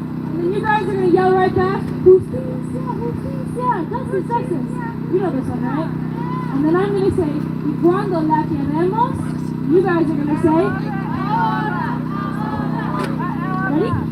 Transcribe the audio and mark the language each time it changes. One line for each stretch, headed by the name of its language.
English: And then you guys are going to yell right back,
Spanish: justicia, justicia,
English: justice, justice. You know this one, right? And then I'm going to say,
Spanish: ¿y cuando la queremos?
English: You guys are going to say, ready?